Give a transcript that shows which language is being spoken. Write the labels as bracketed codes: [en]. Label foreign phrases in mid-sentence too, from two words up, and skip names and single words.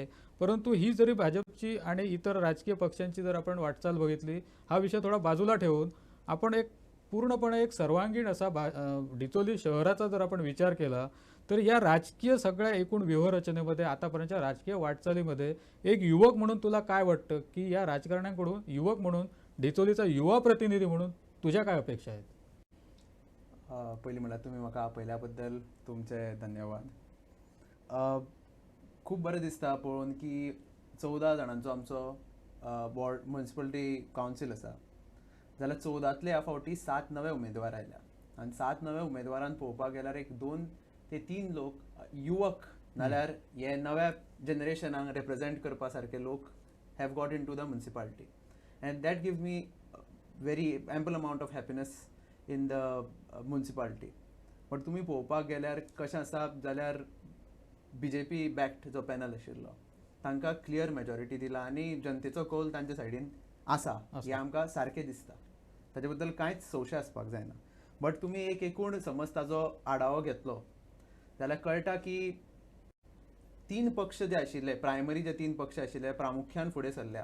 [mr] परंतु ही जरी भाजपची आणि इतर राजकीय पक्षांची जर आपण वाटचाल बघितली, हा विषय थोडा बाजूला ठेवून आपण एक पूर्णपणे एक सर्वांगीण असा डिचोली शहराचा जर आपण विचार केला, तर या राजकीय सगळ्या एकूण व्यूहरचनेमध्ये आतापर्यंतच्या राजकीय वाटचालीमध्ये एक युवक म्हणून तुला काय वाटतं की या राजकारण्यांकडून, युवक म्हणून, डिचोलीचा युवा प्रतिनिधी म्हणून तुझ्या काय अपेक्षा आहेत? [kok] पयलीं म्हणल्यार तुमी म्हाका आपयल्या बद्दल तुमचे धन्यवाद. खूब बरें दिसता पळोवन की 14 जाणांचो आमचो बोर्ड [en] municipality council [kok] आसा, जाल्यार 14तले ह्या फावटी 7 नवे उमेदवार आयल्या. आनी 7 नव्या उमेदवारांत पळोवपाक गेल्यार एक 2 ते 3 लोक युवक नाल्यार हे नव्या जनरेशनाक रिप्रेझेंट करपा सारके लोक [en] have got in to the municipality. And that gives me very ample amount of happiness in the municipality. [kok] बट तुमी पळोवपाक गेल्यार कशें आसा जाल्यार BJP बॅक्ड जो पॅनल आशिल्लो तांकां [en] clear majority [kok] दिला आनी जनतेचो कौल तांचे सायडीन आसा हें आमकां सारकें दिसता. ताचे बद्दल कांयच संशय आसपाक जायना. बट तुमी एक एकूण समज ताजो आढावो घेतलो जाल्यार कळटा की 3 पक्ष जे आशिल्ले, प्रायमरी जे 3 पक्ष आशिल्ले प्रामुख्यान फुडें सरल्या.